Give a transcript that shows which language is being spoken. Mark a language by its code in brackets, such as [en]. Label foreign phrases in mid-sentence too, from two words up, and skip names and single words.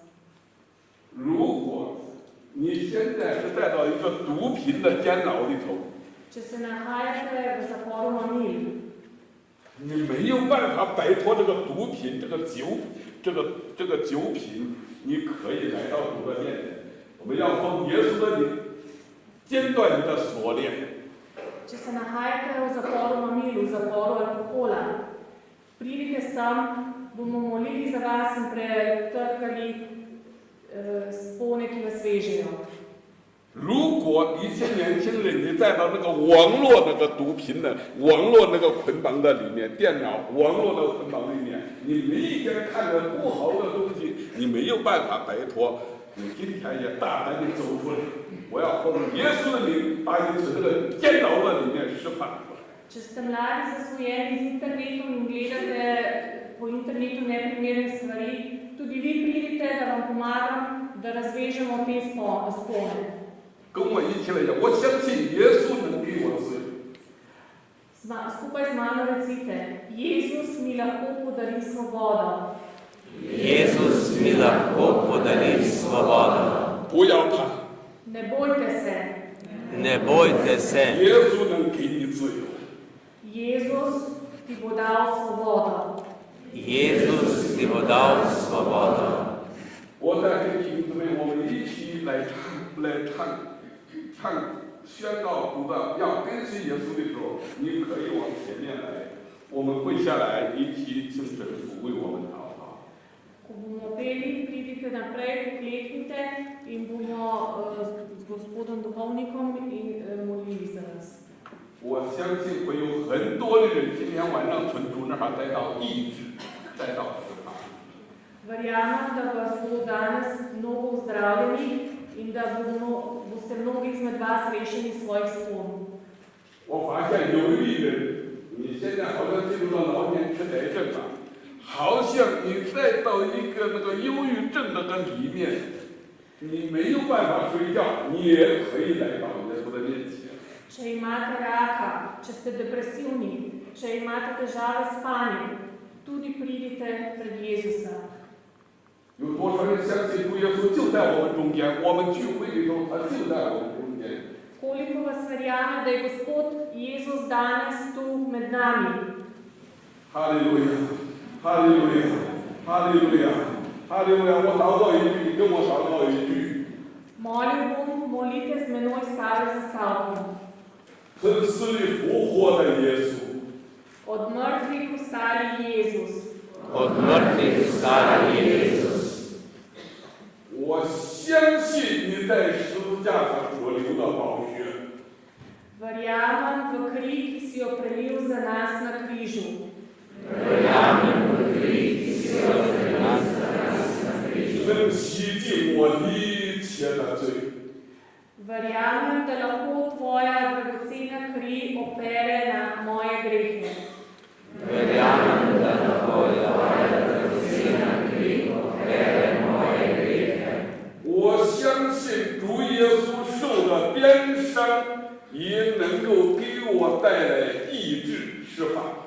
[zh] 如果你现在是带到一个毒品的监牢里头， [sl] Če se nahajate v zaporu mamil, [zh] 你没有办法摆脱这个毒品，这个酒品，你可以来到主的面前。我们要奉耶稣的名，剪断你的锁链， [sl] če se nahajate v zaporu mamilu, v zaporu alkohola, pridite sem, bomo molili za vas in pretrkali spone, ki vas vežejo. [zh] 如果一些年轻人你在到那个网络那个毒品的网络那个捆绑的里面，电脑网络的捆绑里面，你每一天看着不好的东西，你没有办法摆脱，你今天也大胆地走出来。我要奉耶稣的名，把你从这个监牢的里面释放出来。 [sl] Če ste mladi zasvojeni z internetom in gledate po internetu neprimerne stvari, tudi vi pridite, da vam pomagam, da razvežemo te spone. [zh] 跟我一起来讲，我相信耶稣能给我自由。 [sl] Skupaj z mano recite, Jezus mi lahko podari svobodo. Jezus mi lahko podari svobodo. [zh] 不要怕， [sl] Ne bojte se, Ne bojte se, [zh] 耶稣能给你自由。 [sl] Jezus ti bo dal svobodo. Jezus ti bo dal svobodo. [zh] 我在跟弟兄姊妹，我们一起来唱宣告读的，要跟随耶稣的时候，你可以往前面来，我们跪下来一起请神父为我们祷告。 [sl] Ko bomo peli, pridite naprej, pokleknite in bomo z gospodom duhovnikom in molili za nas. [zh] 我相信会有很多的人今天晚上从主那儿得到医治，得到释放。 [sl] Verjamem, da vas bo danes mnogo zdravljeni in da boste mnogi izmed vas rešeni svojih spon. [zh] 我发现有一人，你现在好像进入到老年痴呆症了，好像你再到一个那个忧郁症那个里面，你没有办法睡觉，你也可以来到耶稣的面前。 [sl] Če imate raka, če ste depresivni, če imate težave s spanjem, tudi pridite pred Jezusa. [zh] 有多少人相信主耶稣就在我们中间？我们聚会的时候，他就在我们中间。 [sl] Koliko vas verjame, da je Gospod Jezus danes tu med nami? [zh] 哈利路亚，哈利路亚，哈利路亚，哈利路亚！我祷告一句，你跟我祷告一句。 [sl] Molil bom, molite z menoj stavek za stavkom. [zh] 从死里复活的耶稣， [sl] Od mrtvih vstali Jezus. Od mrtvih vstali Jezus. [zh] 我相信你在十字架上所流的宝血。 [sl] Verjamem v kri, ki si jo prelil za nas na križu. Verjamem v kri, ki si jo za nas na križu. [zh] 能洗净我一切的罪。 [sl] Verjamem, da lahko tvoja dragocena kri opere na moje grehe. Verjamem, da lahko tvoja dragocena kri opere moje grehe. [zh] 我相信主耶稣受的鞭伤也能够给我带来医治释放。